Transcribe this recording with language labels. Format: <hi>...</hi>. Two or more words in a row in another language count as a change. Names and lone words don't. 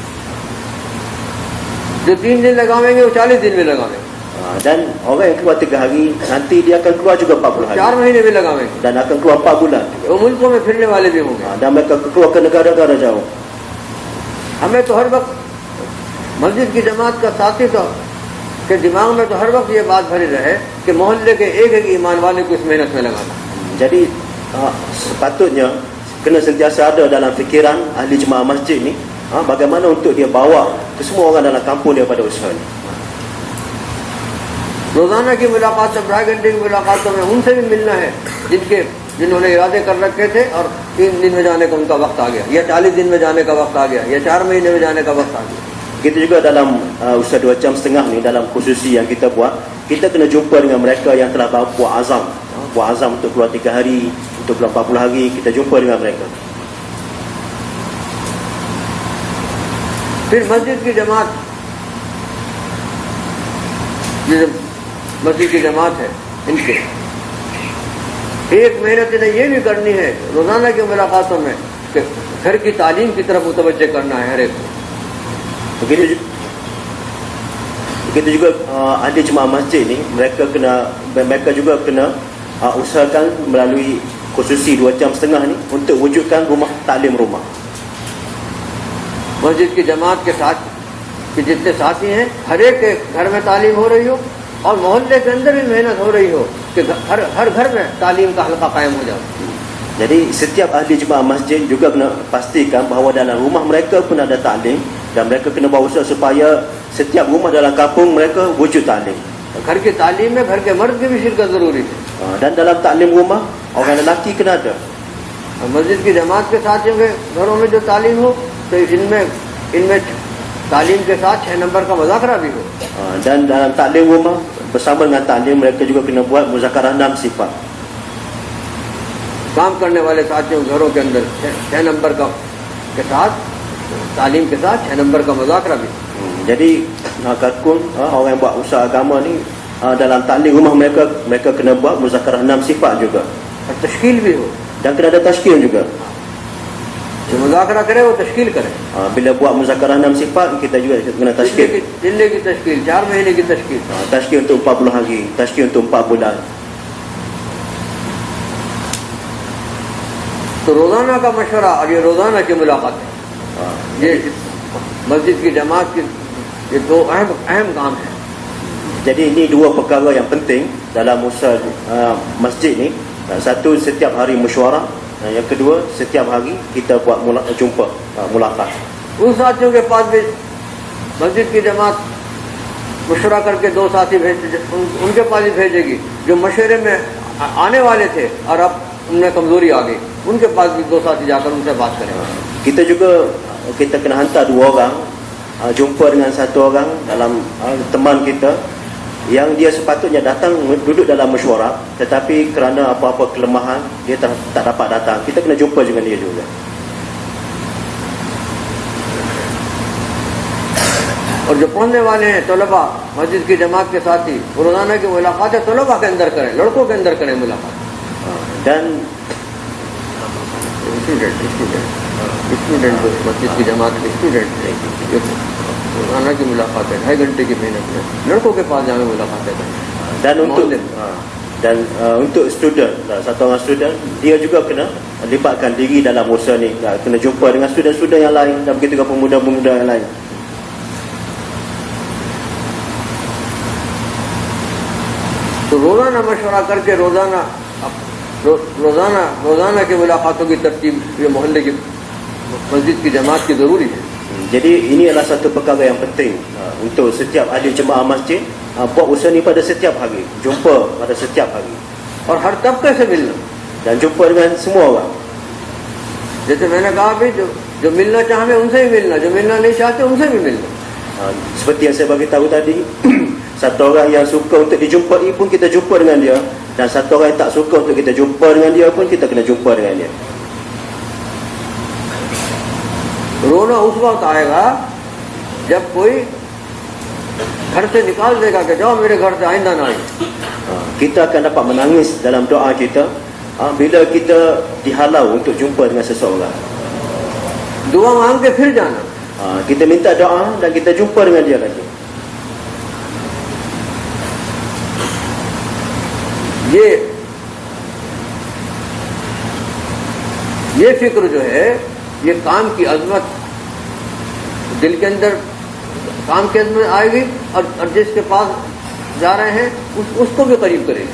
<ur>جو 3 دن لگاویں گے وہ 40 دن میں لگاویں گے.</ur> <ms>Dan orang yang keluar 3 hari, nanti dia akan keluar juga 40 hari.</ms> <ur>4 مہینے میں لگاویں گے.</ur> <ms>Dan akan keluar 4 bulan.</ms> <ur>وہ ملکوں میں پھرنے والے بھی ہوں گے.</ur> <ms>Dan mereka keluar ke negara-negara jauh.</ms> <ur>ہمیں تو ہر وقت مسجد کی جماعت کا ساتھی تو کے دماغ میں تو ہر وقت یہ بات بھری رہے کہ محلے کے ایک ایمان والے کو اس محنت میں لگانا.</ur> <ms>Jadi sepatutnya kena sentiasa ada dalam fikiran ahli jemaah masjid ni, bagaimana untuk dia bawa ke semua orang dalam kampung dia pada usaha ni.</ms> <ur>روزانہ کی ملاقات، 2.5 گھنٹے کی ملاقاتوں میں ان سے بھی ملنا ہے جنہوں نے ارادے کر رکھے تھے اور 3 دن میں جانے کا ان کا وقت آ گیا، یا 40 دن میں جانے کا وقت آ گیا، یا 4 مہینے میں جانے کا وقت آ گیا.</ur> <ms>Kita juga dalam usaha 2 jam setengah ni, dalam khususi yang kita buat, kita kena jumpa dengan mereka yang telah buat azam untuk keluar 3 hari, untuk keluar 40 hari. Kita jumpa dengan mereka.</ms> <ur>پھر مسجد کی جماعت، یہ مسجد کی جماعت ہے، ان کے ایک محنت انہیں یہ بھی کرنی ہے روزانہ کی ملاقاتوں میں کہ گھر کی تعلیم کی طرف متوجہ کرنا ہے ہر ایک کو.</ur> <ms>Begitu juga ahli jemaah masjid ni, mereka juga kena usahakan melalui khususi 2 jam setengah ni untuk wujudkan rumah taklim rumah.</ms> <ur>مسجد کی جماعت کے ساتھ کہ جتنے ساتھی ہیں ہر ایک کے گھر میں تعلیم ہو رہی ہو اور محلے کے اندر بھی محنت ہو رہی ہو کہ ہر گھر میں تعلیم کا حلقہ قائم ہو جائے.</ur> <ms>Jadi setiap ahli jemaah masjid juga kena pastikan bahawa dalam rumah mereka pun ada taklim, dan mereka kena bawa usaha supaya setiap rumah dalam kampung mereka wujud taklim.</ms> <ur>گھر کی تعلیم میں گھر کے مرد کی بھی شرکت ضروری ہے.</ur> <ms>Dan dalam taklim rumah, orang lelaki kena ada.</ms> <ur>مسجد کی جماعت کے ساتھیوں کے گھروں میں جو تعلیم ہو تو ان میں تعلیم کے ساتھ 6 نمبر کا مذاکرہ بھی ہو.</ur> <ms>Dan dalam taklim rumah bersama dengan taklim, mereka juga kena buat muzakarah 6 sifat.</ms> <ur>کام کرنے والے ساتھیوں گھروں کے اندر 6 نمبر کا کے ساتھ تعلیم کے ساتھ 6 نمبر کا مذاکرہ بھی.</ur> <ms>Jadi kalkun orang yang buat usaha agama ni, dalam taklim rumah mereka kena buat muzakarah 6 sifat juga.</ms> <ur>اور تشکیل بھی ہو.</ur> <ms>Dan kena ada tashkil juga.</ms> <ur>جو مذاکرہ کرے وہ تشکیل کرے.</ur> <ms>Bila buat muzakarah 6 sifat, kita juga kena tashkil.</ms> <ur>ضلعے کی تشکیل، 4 مہینے کی تشکیل.</ur> <ms>Tashkil untuk 40 hari, tashkil untuk 4 bulan.</ms> <ur>تو روزانہ کا مشورہ اور یہ روزانہ کی ملاقات ہے، یہ مسجد کی جماعت کی یہ 2 اہم کام ہے.</ur> <ms>Jadi ini 2 perkara yang penting dalam usaha masjid ni. Satu, setiap hari mesyuarah. Yang kedua, setiap hari kita buat jumpa, mulakat.</ms> <ur>ان ساتھیوں کے پاس بھی مسجد کی جماعت مشورہ کر کے 2 ساتھی ان کے پاس بھی بھیجے گی جو مشورے میں آنے والے تھے اور اب ان میں کمزوری آ گئی. ان کے پاس بھی 2 ساتھی جا کر ان سے بات کریں گے.</ur> <ms>Kita kena hantar 2 orang jumpa dengan 1 orang dalam teman kita yang dia sepatutnya datang duduk dalam mesyuarah, tetapi kerana apa-apa kelemahan dia tak dapat datang. Kita kena jumpa dengan dia juga.</ms> <ur>اور جو پڑھنے والے ہیں طلبہ مسجد کی جماعت کے ساتھی، روزانہ کی ملاقات طلبہ کے اندر کریں، لڑکوں کے اندر کریں ملاقات.</ur> <ms>Dan</ms> <ur>اسٹوڈنٹ مسجد کی جماعت کے اسٹوڈنٹ روزانہ کی ملاقات ہے، 2.5 گھنٹے کی محنت میں لڑکوں کے پاس جا کر ملاقاتیں کریں.</ur> <ms>Dan untuk student, satu orang student, dia juga kena libatkan diri dalam usaha ni, kena jumpa dengan student-student yang lain, dan begitu juga pemuda-pemuda yang lain.</ms> <ur>تو روزانہ مشورہ کر کے روزانہ کی ملاقاتوں کی ترتیب یہ محلے کی مسجد کی جماعت کی ضروری ہے.</ur> <ms>Jadi ini adalah satu perkara yang penting untuk setiap ahli jemaah masjid buat usaha ni pada setiap hari, jumpa pada setiap hari.</ms> <ur>اور ہر طبقے سے ملنا.</ur> <ms>Dan jumpa dengan semua orang.</ms> <ur>جیسے میں نے کہا بھی جو ملنا چاہے ان سے بھی ملنا، جو ملنا نہیں چاہتے ان سے بھی ملنا.</ur> <ms>Seperti yang saya bagi tahu tadi, Satu orang yang suka untuk dijumpai pun kita jumpa dengan dia, dan satu orang yang tak suka untuk kita jumpa dengan dia pun kita kena jumpa dengan dia.</ms> <ur>رونا اس وقت آئے گا جب کوئی گھر سے نکال دے گا کہ جاؤ میرے گھر سے آئندہ نہ آئے.</ur> <ms>Kita akan dapat menangis dalam doa kita bila kita dihalau untuk jumpa dengan seseorang.</ms> <ur>دعا مانگ کے پھر جانا.</ur> <ms>Kita minta doa dan kita jumpa dengan dia lagi.</ms> <ur>یہ فکر جو ہے، یہ کام کی عظمت دل کے اندر کام کی عظمت آئے گی اور جس کے پاس جا رہے ہیں اس کو بھی قریب کرے گی.</ur>